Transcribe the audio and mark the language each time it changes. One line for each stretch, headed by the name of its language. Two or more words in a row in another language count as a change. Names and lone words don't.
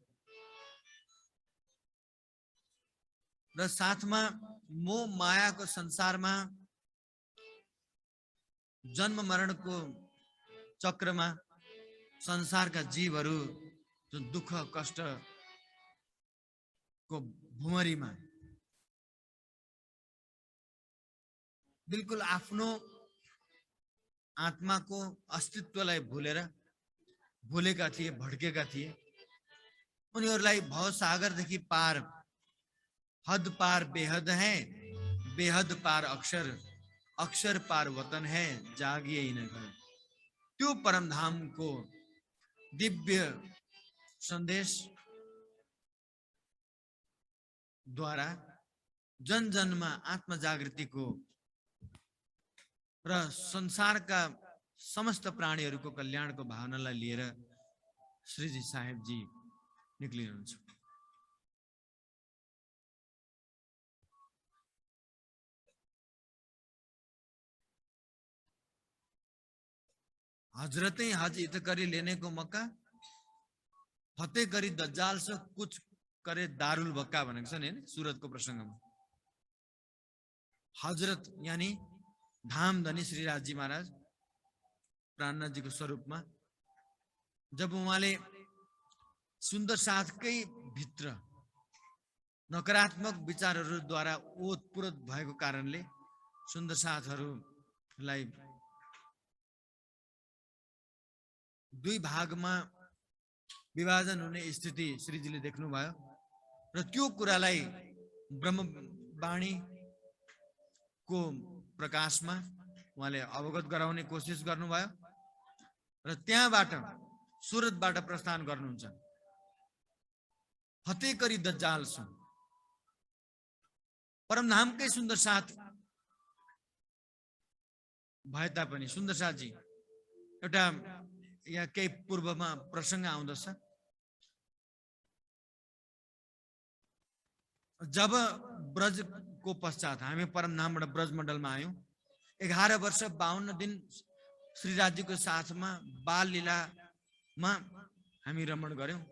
Nepali: र साथमा मोह मायाको संसारमा जन्म मरणको चक्रमा संसारका जीवहरू जुन दुःख कष्टको भुमरीमा बिल्कुल आफ्नो आत्माको अस्तित्वलाई भुलेका थिए, भड्केका थिए। उनीहरूलाई भवसागरदेखि पार,
Hindi: हद पार बेहद है, बेहद पार अक्षर, अक्षर पार वतन है,
Nepali: जागिए न घर। त्यो परमधामको दिव्य सन्देश द्वारा जन जनमा आत्म जागृतिको र संसारका समस्त प्राणीहरूको कल्याणको भावनालाई लिएर श्रीजी साहेबजी निक्लिनुहुन्छ।
Hindi: हजरतें हज इत करी लेने को मक्का, फतेह करी दज्जाल से कुछ करे दारुल बक्का
Nepali: भनेको छ नि सुरतको प्रसङ्गमा। हजरत यानी धामधनी श्री राजजी महाराज प्राणनाथ जी को स्वरूपमा जब उहाँले सुन्दर साथकै भित्र नकारात्मक विचारहरूद्वारा ओतप्रोत भएको कारणले सुन्दर साथहरूलाई दुई भागमा विभाजन हुने स्थिति श्रीजीले देख्नुभयो र त्यो कुरालाई ब्रह्मवाणीको प्रकाशमा उहाँले अवगत गराउने कोसिस गर्नुभयो र त्यहाँबाट सुरतबाट प्रस्थान गर्नुहुन्छ।
Hindi: फतेह करी दज्जाल सु
Nepali: परमधामकै सुन्दर साथ भए तापनि सुन्दर साथजी एउटा यहाँ केही पूर्वमा प्रसङ्ग आउँदछ। जब ब्रजको पश्चात हामी परमधामबाट ब्रज मण्डलमा आयौँ, 11 वर्ष 52 दिन श्रीराजीको साथमा बाल लीलामा हामी रमण गर्यौँ।